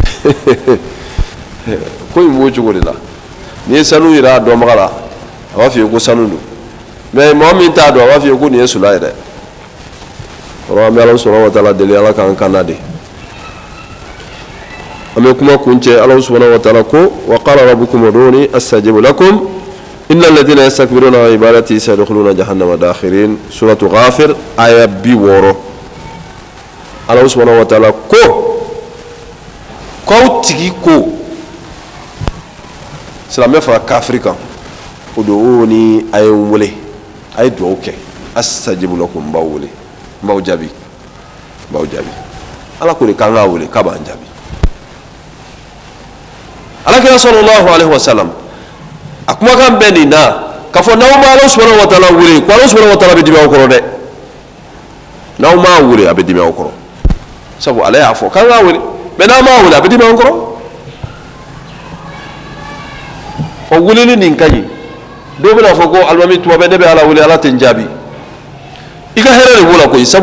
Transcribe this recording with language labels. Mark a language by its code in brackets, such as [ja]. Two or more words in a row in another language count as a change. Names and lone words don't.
[bm] ko in b'o cogo de la n'i ye sanu yira a dɔnbaga la a b'a f'i ye ko sanu don mais mɔgɔ min t'a dɔn a b'a f'i ye ko nin ye sula ye dɛ an bɛ Ala [ar] سبحانه وتعالى [bm] deli Ala k'an kanna de an bɛ kuma kun cɛ Ala subhanahu wa ta'ala ko [ar] وقال ربكم ادعوني أستجب لكم إن الذين يستكبرون عن عبادتي سيدخلون جهنم داخرين سورة غافر [bm] aya 60 Ala [ar] سبحانه وتعالى [bm] ko ko tigi ko silamɛ fara kafiri kan o do ni a ye n wele a ye dugawu kɛ [ar] أستجب لكم [bm] n b'aw wele n b'aw jaabi ala ko de k'an k'a wele k'a b'an jaabi alakira [ar] صلى الله عليه وسلم [bm] a kumakan bɛ nin na k'a fɔ n'aw ma ala [ar] سبحانه وتعالى [bm] wele ko ala [ar] سبحانه وتعالى [bm] bɛ dimi aw kɔrɔ dɛ n'aw m'a wele a bɛ dimi aw kɔrɔ sabu ale y'a fɔ k'an k'a wele mais n'aw m'a wele a bɛ dimi aw kɔrɔ o weleli nin ka ɲi dɔw bɛna fɔ ko alimami tuma bɛɛ ne bɛ ala wele ala tɛ n jaabi i ka hɛrɛ de b'o la koyi sabu